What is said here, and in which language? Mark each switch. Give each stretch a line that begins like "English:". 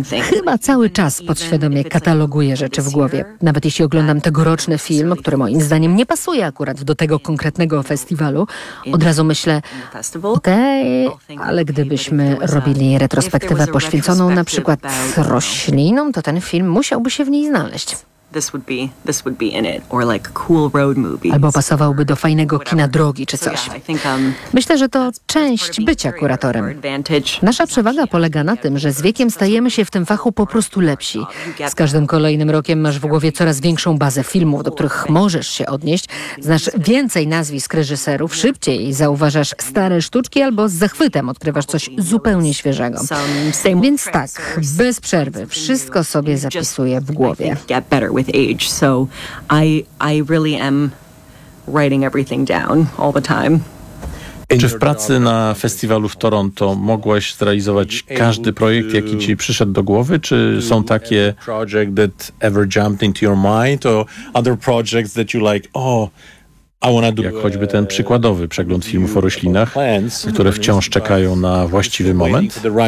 Polish: Chyba cały czas podświadomie kataloguję rzeczy w głowie. Nawet jeśli oglądam tegoroczny film, który moim zdaniem nie pasuje akurat do tego konkretnego festiwalu, od razu myślę, okej, ale gdybyśmy robili retrospektywę poświęconą na przykład roślinom, to ten film musiałby się w niej znaleźć.
English: This would be in it, or like cool road movies.
Polish: Albo pasowałby do fajnego kina drogi czy coś. Myślę, że to część bycia kuratorem. Nasza przewaga polega na tym, że z wiekiem stajemy się w tym fachu po prostu lepsi. Z każdym kolejnym rokiem masz w głowie coraz większą bazę filmów, do których możesz się odnieść. Znasz więcej nazwisk reżyserów, szybciej zauważasz stare sztuczki albo z zachwytem odkrywasz coś zupełnie świeżego. Więc tak, bez przerwy, wszystko sobie zapisuję w głowie.
English: With age, so I really am writing everything down all the time.
Polish: Czy w pracy na festiwalu w Toronto mogłaś zrealizować każdy projekt, jaki ci przyszedł do głowy? Czy są takie
English: projects that ever jumped into your mind, or other projects that you like, oh, I wanna do,
Polish: jak choćby ten przykładowy przegląd filmów o roślinach, które wciąż czekają na właściwy moment?